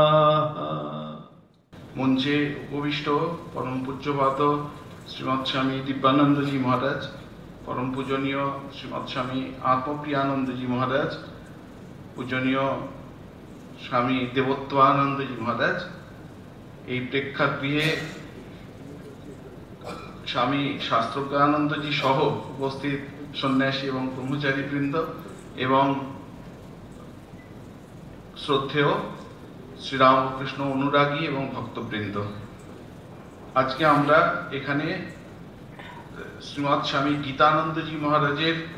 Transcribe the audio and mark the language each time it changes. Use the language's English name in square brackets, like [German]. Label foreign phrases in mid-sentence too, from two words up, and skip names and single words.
[Bangla] মঞ্চে উপবিষ্ট পরম পূজ্যপাদ শ্রীমদ স্বামী দিব্যানন্দ জি মহারাজ, পরম পূজনীয় শ্রীমদ স্বামী আত্মপ্রিয়ানন্দ জি মহারাজ, পূজনীয় স্বামী দেবত্বানন্দ জি মহারাজ, এই প্রেক্ষাগৃহে স্বামী শাস্ত্রজ্ঞানন্দ জি সহ উপস্থিত সন্ন্যাসী এবং ব্রহ্মচারী বৃন্দ এবং শ্রদ্ধেয় শ্রীরামকৃষ্ণ অনুরাগী এবং ভক্তবৃন্দ, আজকে আমরা এখানে শ্রীমৎ স্বামী গীতানন্দজি মহারাজের